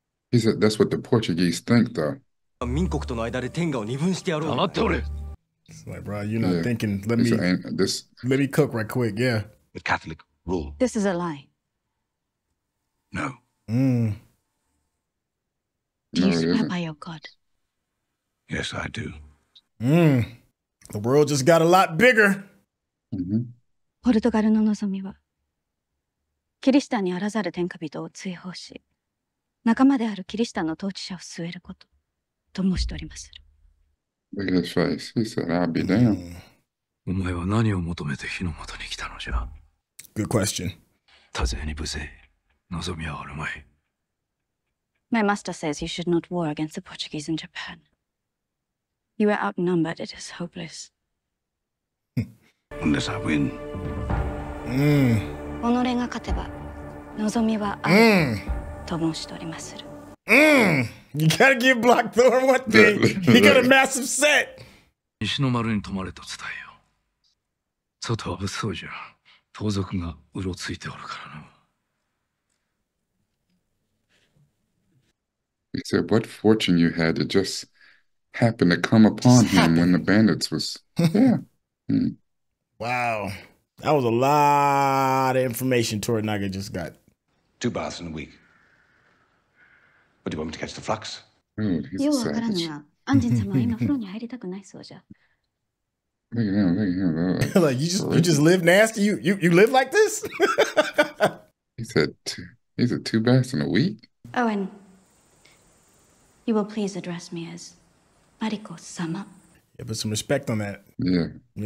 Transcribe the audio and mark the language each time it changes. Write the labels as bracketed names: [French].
[English] He said that's what the Portuguese think, though. [Japanese] 民国との間で天下を二分してやろう。黙っておれ。 [English] It's like, bro, you're not thinking. Let me cook right quick. Yeah. The Catholic rule. This is a lie. No. Do you swear by your God? Yes, I do. The world just got a lot bigger. [Japanese] ポルトガルの望みはキリシタンにあらざる天下人を追放し、仲間であるキリシタンの統治者を据えることと申しております。 [English] Look at his face. He said, I'll be damned. [Japanese] お前は何を求めて火の元に来たのじゃ。 [English] Good question. [Japanese] 多勢に無勢、望みはあるまい。 [English] My master says you should not war against the Portuguese in Japan. You are outnumbered. It is hopeless. Unless I win. [Japanese] 己が勝てば望みはあると申しております。 [English] You gotta give Blackthorne one thing. He got a massive set. [Japanese] 西の丸に泊まれと伝えよう。外は物騒じゃ。盗賊がうろついておるからな。 [English] He said, what fortune you had to just happen to come upon him when the bandits was... Yeah. Wow. That was a lot of information Toranaga just got. 2 baths in a week. Or do you want me to catch the flux? Dude, he's [Japanese] ようわからぬ [English] savage. [Japanese] が、アンジン様は今風呂に入りたくないそうじゃ。 [English] Look at him, look at him. Like you just live nasty. You live like this? He said he's a 2 baths in a week. Owen, you will please address me as Mariko-sama. Yeah, put some respect on that. Yeah, Yeah.